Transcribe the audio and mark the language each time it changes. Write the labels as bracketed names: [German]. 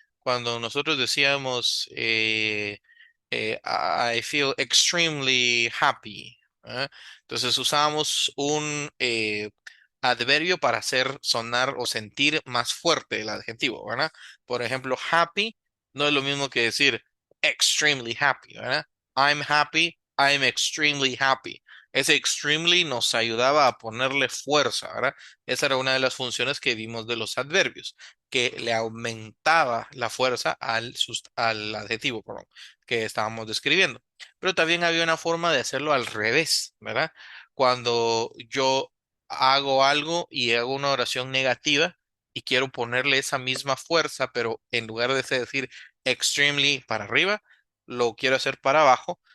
[Spanish] Cuando nosotros decíamos [English] I feel extremely happy, [Spanish] ¿verdad? Entonces usamos un adverbio para hacer sonar o sentir más fuerte el adjetivo, ¿verdad? Por ejemplo, happy no es lo mismo que decir extremely happy, ¿verdad? [English] I'm happy, I'm extremely happy. [Spanish] Ese extremely nos ayudaba a ponerle fuerza, ¿verdad? Esa era una de las funciones que vimos de los adverbios, que le aumentaba la fuerza al adjetivo, perdón, que estábamos describiendo. Pero también había una forma de hacerlo al revés, ¿verdad? Cuando yo hago algo y hago una oración negativa y quiero ponerle esa misma fuerza, pero en lugar de decir extremely para arriba, lo quiero hacer para abajo.